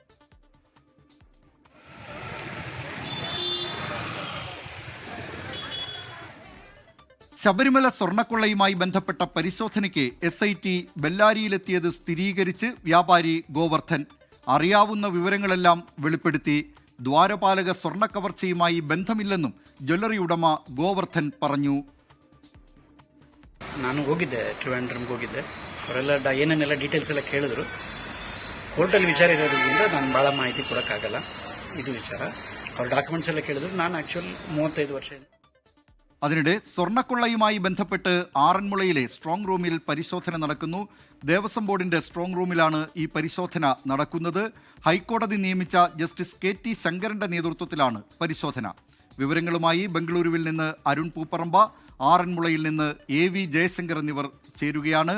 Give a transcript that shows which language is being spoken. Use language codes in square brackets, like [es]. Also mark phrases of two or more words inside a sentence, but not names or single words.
[ml] ശബരിമല സ്വർണ്ണക്കൊള്ളയുമായി ബന്ധപ്പെട്ട പരിശോധനയ്ക്ക് SIT ബെല്ലാരിയിലെത്തിയത് സ്ഥിരീകരിച്ച് വ്യാപാരി ഗോവർദ്ധൻ അറിയാവുന്ന വിവരങ്ങളെല്ലാം വെളിപ്പെടുത്തി. ദ്വാരപാലക സ്വർണ്ണ കവർച്ചയുമായി ബന്ധമില്ലെന്നും ജ്വല്ലറി ഉടമ ಗೋವರ್ಧನ್ പറഞ്ഞു. [kn] ನಾನು ಹೋಗಿದ್ದೆ, ಟ್ರಿವಾಂಡ್ರಮ್ಗೆ ಹೋಗಿದ್ದೆ. ಅವರೆಲ್ಲ ಏನೇನೆಲ್ಲ ಡೀಟೇಲ್ಸ್ ಎಲ್ಲ ಕೇಳಿದ್ರು. ಕೋರ್ಟಲ್ಲಿ ವಿಚಾರ ಇರೋದ್ರಿಂದ ನಾನು ಭಾಳ ಮಾಹಿತಿ ಕೊಡೋಕ್ಕಾಗಲ್ಲ. ಇದು ವಿಚಾರ ಅವ್ರ ಡಾಕ್ಯುಮೆಂಟ್ಸ್ ಎಲ್ಲ ಕೇಳಿದ್ರು. ನಾನು ಆ್ಯಕ್ಚುಲಿ 35 ವರ್ಷ. [ml] അതിനിടെ സ്വർണ്ണക്കൊള്ളയുമായി ബന്ധപ്പെട്ട് ആറന്മുളയിലെ സ്ട്രോങ് റൂമിൽ പരിശോധന നടക്കുന്നു. ദേവസ്വം ബോർഡിന്റെ സ്ട്രോങ് റൂമിലാണ് ഈ പരിശോധന നടക്കുന്നത്. ഹൈക്കോടതി നിയമിച്ച ജസ്റ്റിസ് KT ശങ്കരന്റെ നേതൃത്വത്തിലാണ് പരിശോധന. വിവരങ്ങളുമായി ബംഗളൂരുവിൽ നിന്ന് അരുൺ പൂപ്പറമ്പ, ആറന്മുളയിൽ നിന്ന് AV ജയശങ്കർ എന്നിവർ ചേരുകയാണ്.